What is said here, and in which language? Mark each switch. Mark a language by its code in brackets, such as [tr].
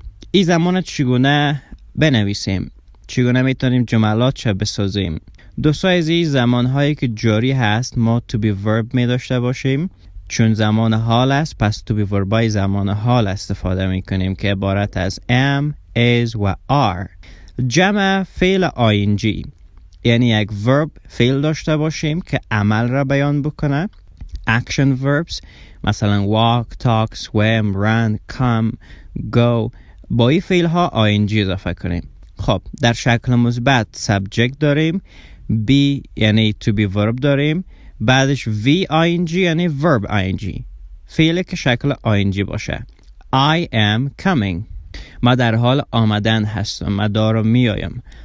[fa] این زمان چگونه بنویسیم؟ چگونه میتونیم جملات چه بسازیم؟ دوستای عزیز، زمانهایی که جاری هست ما to be verb می داشته باشیم. چون زمان حال است پس to be verb های زمان حال استفاده می کنیم که عبارت از am، is و are. جمع فعل ing یعنی یک verb فعل داشته باشیم که عمل را بیان بکنه. [en] action verbs [fa] مثلا [en] walk، talk، swim، run، come، go. [fa] با این فعل ها ing اضافه کنیم. خب در شکل مثبت subject داریم، be یعنی to be verb داریم، بعدش ing یعنی verb ing، فعلی که شکل ing باشه. [en] I am coming، [fa] ما در حال آمدن هستم، من دارم میایم.